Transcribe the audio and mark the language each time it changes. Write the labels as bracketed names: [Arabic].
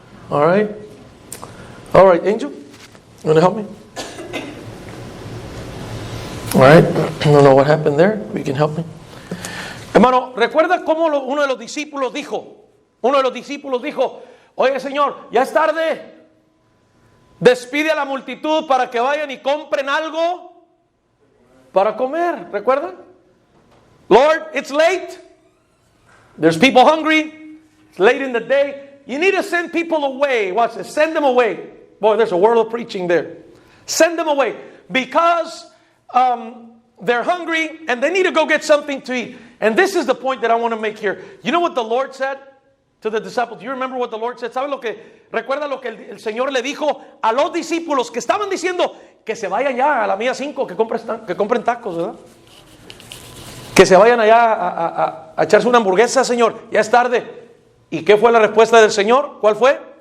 [English] All right, Angel, you want to help me? All right, I don't know what happened there. You can help me. [Spanish] Hermano, ¿recuerda cómo uno de los discípulos dijo, oye Señor, ya es tarde, despide a la multitud para que vayan y compren algo para comer? ¿Recuerdan? [English] Lord, it's late, there's people hungry, it's late in the day, you need to send people away. Watch this, send them away. Boy, there's a world of preaching there. Send them away because they're hungry and they need to go get something to eat. And this is the point that I want to make here. You know what the Lord said to the disciples? Do you remember what the Lord said? [Spanish] ¿Recuerda lo que el Señor le dijo a los discípulos que estaban diciendo que se vayan ya a la milla 5, que compren tacos, ¿verdad? Que se vayan allá a echarse una hamburguesa, Señor, ya es tarde. ¿Y qué fue la respuesta del Señor? ¿Cuál fue?